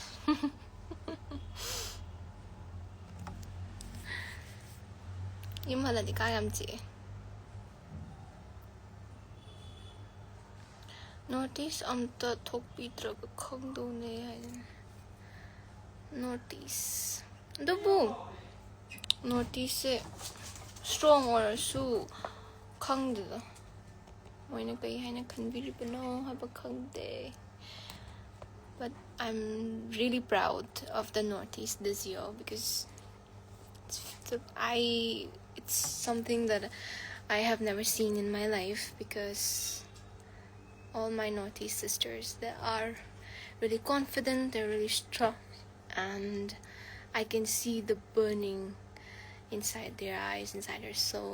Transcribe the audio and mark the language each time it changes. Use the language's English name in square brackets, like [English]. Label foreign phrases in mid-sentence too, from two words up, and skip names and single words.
[Manipuri] Yum haladi kayamji. Notice amta thokpitraga khangdone haina. Notice. Dubu. Notice strong or su khangda. Moina kai haina khanbiribano haba khangde. [English] But I'm really proud of the Northeast this year because it's something that I have never seen in my life, because all my Northeast sisters, they are really confident, they're really strong, and I can see the burning inside their eyes, inside their soul.